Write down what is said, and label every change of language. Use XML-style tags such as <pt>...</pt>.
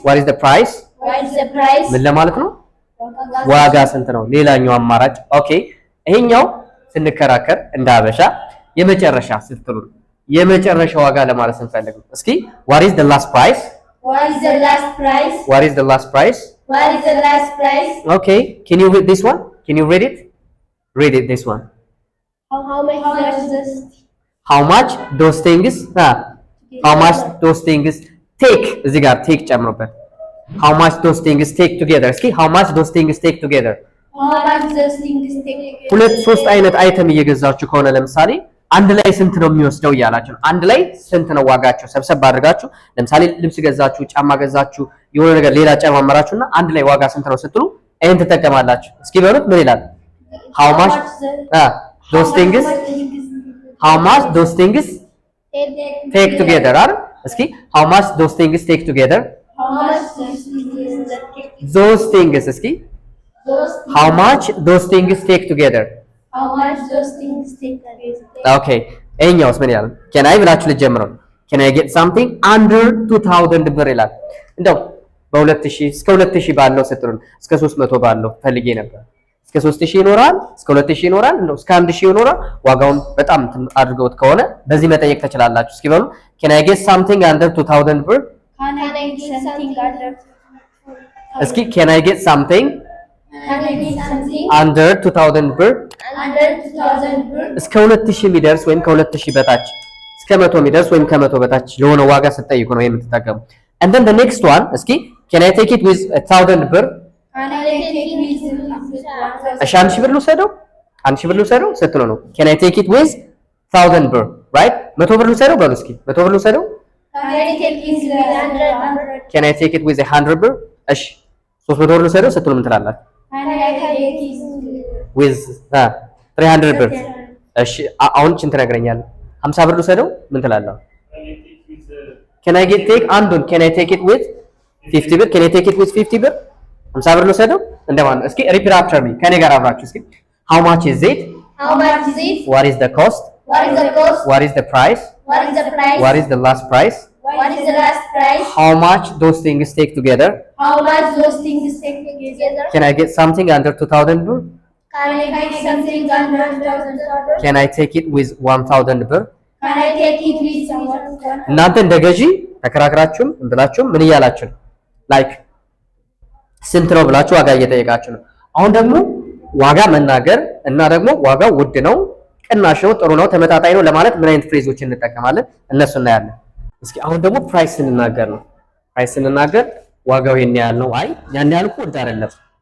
<en>what is the price what is the price</en> <am>ምን ለማለት ነው ዋጋ ስንት ነው ሌላኛው አማራጭ ኦኬ ይሄኛው ስንከራከር እንደ አበሻ የመጨረሻ ስትሉ የመጨረሻ ዋጋ ለማለት ስንፈልግ እስኪ</am> <en>what is the last price what is the last price what is the last price what is the last price okay can you read this one can you read it this one how much does this how much those things how much those things take</en> <am>እዚህ ጋር</am> <en>take ጨምሮበት how much those things take together እስኪ how much those things take together how much does things take</en> <am>ሁለት ሶስት አይነት አይተም እየገዛችሁ ከሆነ ለምሳሌ አንድ ላይ ስንት ነው የሚወስደው እያላችሁ ነው። አንድ ላይ ስንት ነው ዋጋቸው ሰብሰብ አድርጋችሁ ለምሳሌ ልብስ ገዛችሁ ጫማ ገዛችሁ የሆነ ነገር ሌላ ጨማመራችሁና አንድ ላይ ዋጋ ስንት ነው ስትሉ ይሄን ትጠቀማላችሁ። እስኪ በሉት ምን ይላል</am> <en>how much those things how much those things take together</en> <am>አይደል እስኪ how much those things take together</am> <en>how much does things those things እስኪ those how much those things take together how much those things take together</en> <am>okay ይሄኛውስ ምን ይላል can I ብላችሁ ልጀምረው</am> <en>can I get something under 2000</en> <am>ብር ይላል እንደው በ2000 እስከ 2000 ባለው ስትሉን እስከ 300 ባለው ፈልጌ ነበር እስከ 3000 ይኖራል እስከ 2000 ይኖራል እንደው እስከ 1000 ይኖራል ዋጋውን በጣም አድርገውት ከሆነ በዚህ መጠየቅ ትችላላችሁ። እስኪ በሉ can I get something under 2000 ብር</am> <en>can I get something under እስኪ can I get something can I get something under 2000 ብር under 2000 ብር</en> <am>እስከ 2000 የሚደርስ ወይም ከ2000 በታች እስከ 100 የሚደርስ ወይም ከ100 በታች ለሆነ ዋጋ ስትጠይቁ ነው የምትጠቀሙ።</am> <en>and then the next one</en> <am>እስኪ</am> <en>can I take it with 1000</en> <am>ብር</am> <en>can I take it with 1000</en> <am>እሺ 1000 ብር ልውሰደው 1000 ብር ልውሰደው ስትሉ ነው</am> <en>can I take it with 1000</en> <am>ብር right 100 ብር ልውሰደው በሉ እስኪ 100 ብር ልውሰደው</am> <en>can I take it with 100 can I take it with 100</en> <am>ብር እሺ 300 ብር ልውሰደው ስትሉ ምን ትላላችሁ</am> <en>can I take it</en> <am>with 300 ብር እሺ አሁን ችን ትነግረኛለህ 50 ብር ልውሰደው ምን ትላለህ can I take አንዱን</am> <en>can I take it with 50</en> <am>ብር can I take it with 50 ብር 50 ብር ልውሰደው እንደማን እስኪ</am> <en>repeat after me</en> <am>ከኔ ጋር አብራችሁ እስኪ</am> <en>how much is it how much is it what is the cost what is the cost what is the price what is the price what is the last price what is the last price how much those things take together how much those things take together can I get something under 2000 ብር can I get something under 1000 can I take it with 1000 ብር can I take it with someone</en> <am>እናንተ እንደ ገዢ ተከራክራችሁም እንብላችሁም ምን እያላችሁ ነው ላይክ ስንት ነው ብላችሁ ዋጋ እየጠየቃችሁ ነው። አሁን ደግሞ ዋጋ መናገር እና ደግሞ ዋጋው ውድ ነው ቅናሽ ነው ጥሩ ነው ተመጣጣኝ ነው ለማለት ምን አይነት ፍሬዞችን እንጠቀማለን እነሱ እናያለን። እስኪ አሁን ደግሞ ፕራይስ ስንናገር ነው ፕራይስ ስንናገር ዋጋው ይሄን ያህል ነው አይ ያን ያህል እኮ ውድ አይደለም</am>